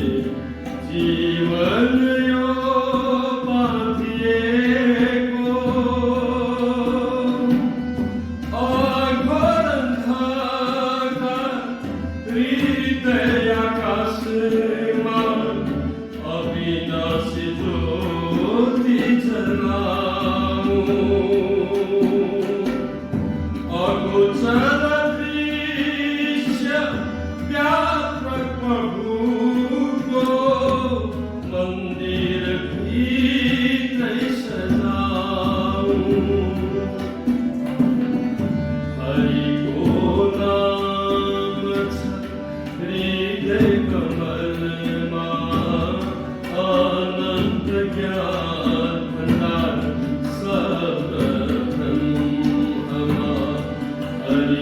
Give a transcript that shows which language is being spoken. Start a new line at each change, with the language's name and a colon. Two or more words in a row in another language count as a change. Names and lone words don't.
Nepali: जीवन यो बाँधिएको अघोर अंधकार हृदय आकाशमा अविनाशी ज्योति जलाऊ। अगोचर दृश्य व्यापक प्रभुको मंदिर भीतर सजाऊ।
Hindi: हरि को नाम हृदय कमल अनंत ज्ञान भंडार सब ब्रह्म।